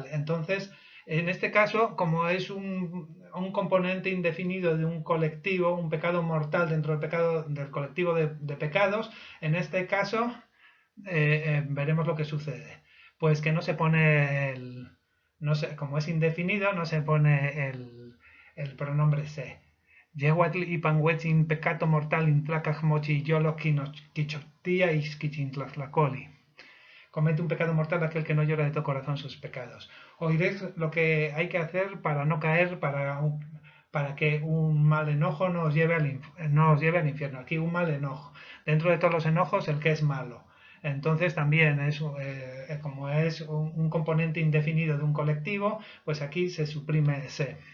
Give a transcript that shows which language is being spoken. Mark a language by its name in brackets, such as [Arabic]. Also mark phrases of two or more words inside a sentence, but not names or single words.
[Spanish] Entonces, en este caso, como es un componente indefinido de un colectivo, un pecado mortal dentro del colectivo de pecados, en este caso veremos lo que sucede. Pues que no se pone como es indefinido, no se pone el pronombre se. [Classical Nahuatl] Yehuatl y panhuetzin [Spanish] pecato mortal [Classical Nahuatl] intlacaj mochi yolo quichotía y quichintlatlacoli. [Spanish] Comete un pecado mortal aquel que no llora de todo corazón sus pecados. Oiréis lo que hay que hacer para no caer, para que un mal enojo no os lleve al infierno. Aquí un mal enojo. Dentro de todos los enojos, el que es malo. Entonces también como es un componente indefinido de un colectivo, pues aquí se suprime ese.